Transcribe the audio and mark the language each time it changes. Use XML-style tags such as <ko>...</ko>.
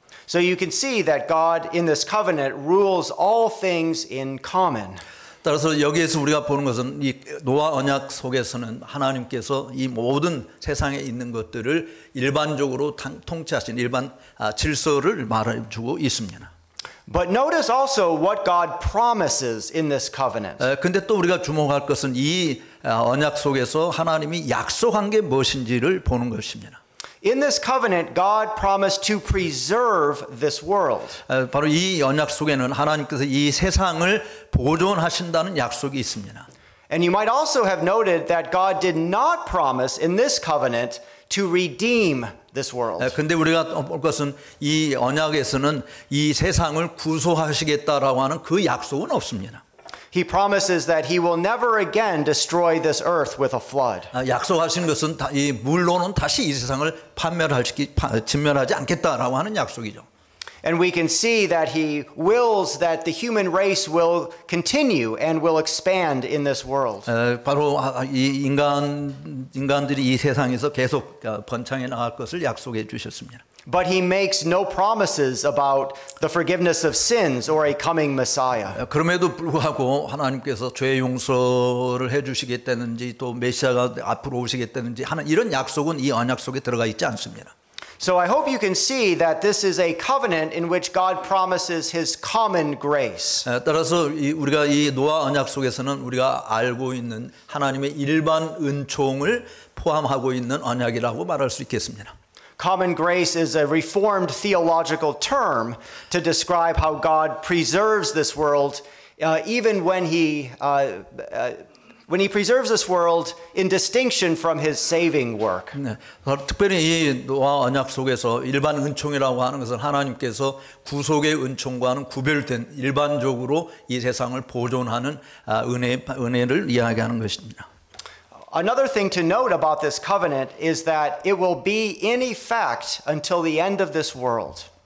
<en>So you can see that God in this covenant rules all things in common.</en> <ko>따라서 여기에서 우리가 보는 것은 이 노아 언약 속에서는 하나님께서 이 모든 세상에 있는 것들을 일반적으로 통치하신 일반 질서를 말해주고 있습니다.</ko> <en>But notice also what God promises in this covenant.</en> <ko>근데 또 우리가 주목할 것은 이 언약 속에서 하나님이 약속한 게 무엇인지를 보는 것입니다.</ko> <en>In this covenant, God promised to preserve this world.</en> <ko>바로 이 언약 속에는 하나님께서 이 세상을 보존하신다는 약속이 있습니다.</ko> <en>And you might also have noted that God did not promise in this covenant to redeem this world.</en> <ko>근데 우리가 볼 것은 이 언약에서는 이 세상을 구속하시겠다라고 하는 그 약속은 없습니다.</ko> <en>He promises that he will never again destroy this earth with a flood.</en> <ko>약속하신 것은 이 물로는 다시 이 세상을 진멸하지 않겠다라고 하는 약속이죠.</ko> <en>And we can see that he wills that the human race will continue and will expand in this world.</en> <ko>바로 이 인간들이 이 세상에서 계속 번창해 나갈 것을 약속해 주셨습니다.</ko> <en>But he makes no promises about the forgiveness of sins or a coming Messiah.</en> <ko>그럼에도 불구하고 하나님께서 죄 용서를 해 주시겠다든지 또 메시아가 앞으로 오시겠다든지 하는 이런 약속은 이 언약 속에 들어가 있지 않습니다.</ko> <en>So I hope you can see that this is a covenant in which God promises his common grace.</en> <ko>따라서 우리가 이 노아 언약 속에서는 우리가 알고 있는 하나님의 일반 은총을 포함하고 있는 언약이라고 말할 수 있겠습니다.</ko> <en>Common grace is a reformed theological term to describe how God preserves this world, even when he preserves this world in distinction from his saving work.</en> <ko>네, 특별히 이 노아 언약 속에서 일반 은총이라고 하는 것은 하나님께서 구속의 은총과는 구별된 일반적으로 이 세상을 보존하는 은혜를 이야기하는 것입니다.</ko> <en>Another thing to note about this covenant is that it will be in effect until the end of this world.</en>